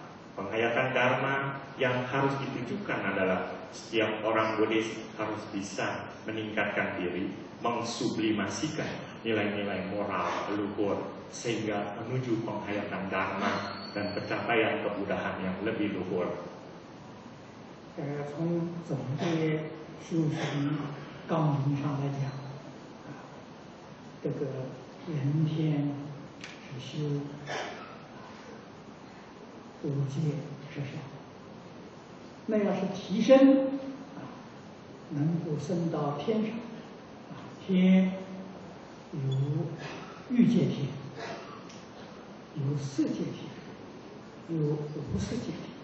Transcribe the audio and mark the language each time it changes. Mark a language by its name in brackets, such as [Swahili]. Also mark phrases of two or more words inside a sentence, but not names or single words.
[Indonesian] Penghayatan dharma yang harus ditujukan adalah setiap orang Buddhis harus bisa meningkatkan diri, mensublimasikan nilai-nilai moral leluhur sehingga menuju penghayatan dharma dan pencapaian kebudahan yang lebih luhur. [Chinese] 从总的修行纲领上来讲，这个人天是修五戒十善，那要是提升能够升到天上，天有欲界天，有色界天，有无色界天。